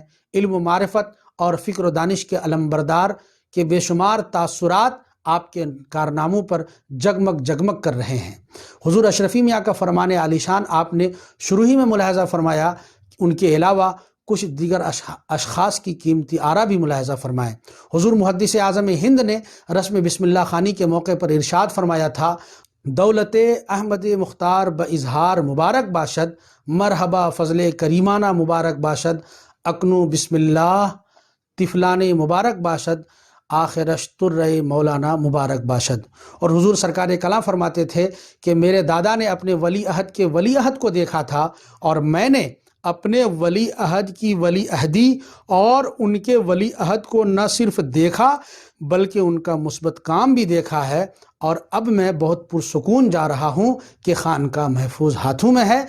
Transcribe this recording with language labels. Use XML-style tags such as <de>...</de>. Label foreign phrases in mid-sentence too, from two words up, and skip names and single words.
<ur>علم و معرفت اور فکر و دانش کے علمبردار کے بے شمار تاثرات آپ کے کارناموں پر جگمگ جگمگ کر رہے ہیں۔ حضور اشرفی میاں کا فرمان عالی شان آپ نے شروع ہی میں ملاحظہ فرمایا، ان کے علاوہ کچھ دیگر اشخاص کی قیمتی آراء بھی ملاحظہ فرمائے۔ حضور محدث اعظم ہند نے رسم بسم اللہ خوانی کے موقع پر ارشاد فرمایا تھا،</ur> <fa>دولت احمد مختار باظہار مبارک باشد، مرحبا فضل کریمانہ مبارک باشد، اکنو بسم اللہ طفلان مبارک باشد، آخرش ترے مولانا مبارک باشد۔</fa> <ur>اور حضور سرکار کلام فرماتے تھے کہ میرے دادا نے اپنے ولی عہد کے ولی عہد کو دیکھا تھا اور میں نے اپنے ولی عہد کی ولی عہدی اور ان کے ولی عہد کو نہ صرف دیکھا بلکہ ان کا مثبت کام بھی دیکھا ہے، اور اب میں بہت پرسکون جا رہا ہوں کہ خانقاہ محفوظ ہاتھوں میں ہے۔</ur>